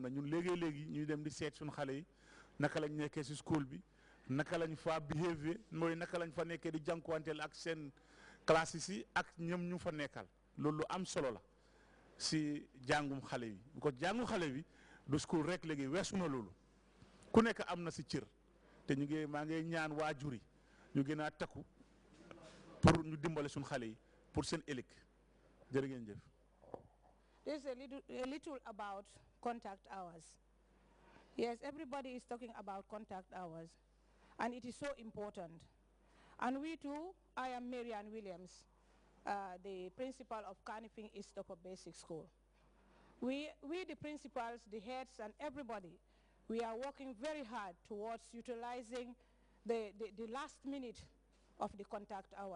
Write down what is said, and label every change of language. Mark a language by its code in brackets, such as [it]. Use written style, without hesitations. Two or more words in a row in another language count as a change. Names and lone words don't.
[wo] ne ñun léegi ñuy dem di seet suñu xale yi naka lañ nekkee si school bi naka lañ fa behavior mooy naka lañ fa nekkee di jànkuwanteel ak seen classes yi ak ñoom ñu fa nekkal loolu lu am solo la si jàngum xale yi ko jàngum xale bi du school rek léegi weesu na loolu ku nekk am na si cër te maa ngi ñaan waajur yi ñu gën a takku pour ñu dimbale suñu xale yi pour seen ëllëg jërë ngeen jëf. [en] There's a little about contact hours. Yes, everybody is talking about contact hours, and it is so important. And we too, I am Marianne Williams. the principal of Kanifing East Upper Basic School. We, the principals, the heads, and everybody, we are working very hard towards utilizing the last minute of the contact hours.